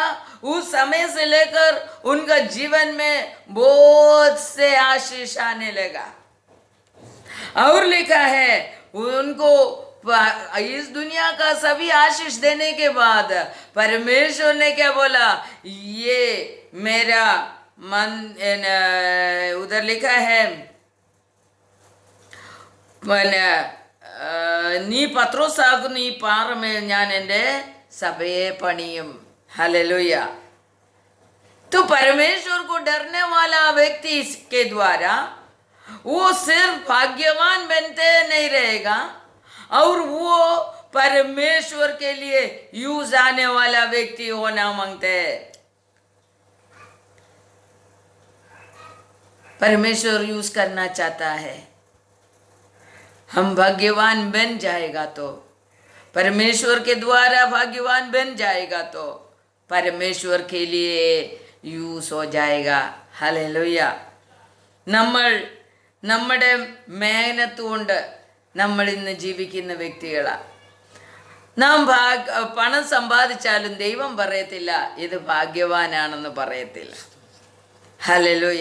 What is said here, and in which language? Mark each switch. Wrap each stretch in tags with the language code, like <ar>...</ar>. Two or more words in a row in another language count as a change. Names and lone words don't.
<hi>उस समय से लेकर उनका जीवन में बहुत से आशीष आने लगा। और लिखा है उनको इस दुनिया का सभी आशीष देने के बाद परमेश्वर ने क्या बोला, ये मेरा मन, उधर लिखा है</hi> <ml>നീ പത്രോസാകുന്നു, ഈ പാറമേൽ ഞാൻ എൻ്റെ സഭയെ പണിയും.</ml> <hi>हालेलुया। तो परमेश्वर को डरने वाला व्यक्ति के द्वारा वो सिर्फ भाग्यवान बनते नहीं रहेगा, और वो परमेश्वर के लिए यूज आने वाला व्यक्ति होना मांगते हैं। परमेश्वर यूज करना चाहता है, हम भाग्यवान बन जाएगा तो, परमेश्वर के द्वारा भाग्यवान बन जाएगा तो परमेश्वर के लिए യൂസ് हो जाएगा.</hi> <ml>ഹല്ലേലൂയ. നമ്മൾ നമ്മുടെ മേഹനത്ത് കൊണ്ട് നമ്മൾ ഇന്ന് ജീവിക്കുന്ന വ്യക്തികളാണ്. നാം പണം സമ്പാദിച്ചാലും ദൈവം പറയത്തില്ല ഇത് ഭാഗ്യവാനാണെന്ന് പറയത്തില്ല. ഹല്ലേലൂയ.</ml>